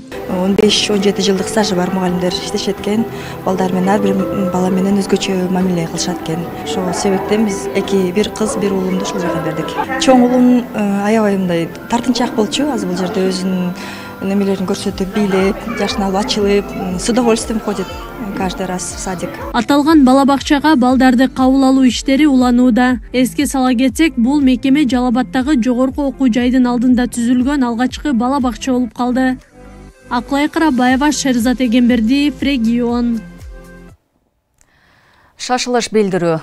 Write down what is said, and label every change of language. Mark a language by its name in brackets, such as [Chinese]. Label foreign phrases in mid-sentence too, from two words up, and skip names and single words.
[Kyrgyz] 15-17 жылдык стажы бар мугалимдер иштешет экен. Балдар менен ар бир бала менен өзгөчө мамиле кылышат экен. Ошол себептен биз бир кыз, бир уулумду ушул жака бердик. Чоң уулум аябай мындай тартынчаак болчу. Азыр бул жерде өзүнүн немелерин көрсөтүп, бийлеп, жашын алып ачылып, [Russian] с удовольствием ходит каждый раз в садик. [Kyrgyz] Аталган бала-бакчага балдарды кабыл алуу иштери уланууда. Эске сала кетсек, бул мекеме Жалал-Абадтагы жогорку окуу жайдын алдында түзүлгөн алгачкы бала-бакча болуп калды. Аклай Карабаева, Шерзат Эгембердиев, регион. Шашылыш билдирүү.